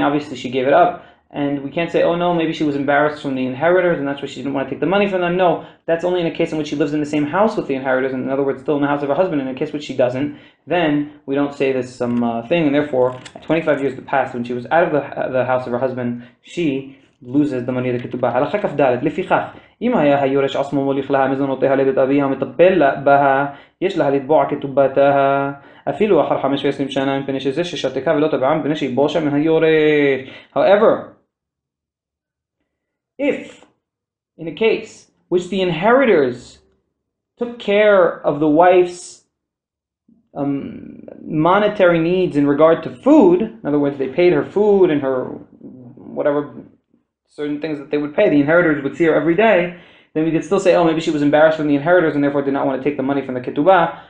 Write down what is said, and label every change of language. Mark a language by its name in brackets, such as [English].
[English] Obviously she gave it up, and we can't say, oh no, maybe she was embarrassed from the inheritors and that's why she didn't want to take the money from them. No, that's only in a case in which she lives in the same house with the inheritors, in other words, still in the house of her husband. In a case which she doesn't, then we don't say this thing, and therefore, at 25 years passed, when she was out of the house of her husband, she loses the money of the ketubah. [Hebrew] הלכה כ"ד, לפיכך, אם היה היורש עצמו מוליך לה מזונותיה לבית אביה ומטפל בה, יש לה לתבוע כתובתה, אפילו אחר 15 שנה מפני שזה ששתקה ולא תבעה מפני שהיא בושה מן היורש. [English] However, if, in a case which the inheritors took care of the wife's monetary needs in regard to food, in other words, they paid her food and her whatever certain things that they would pay, the inheritors would see her every day, then we could still say, oh, maybe she was embarrassed from the inheritors and therefore did not want to take the money from the ketubah.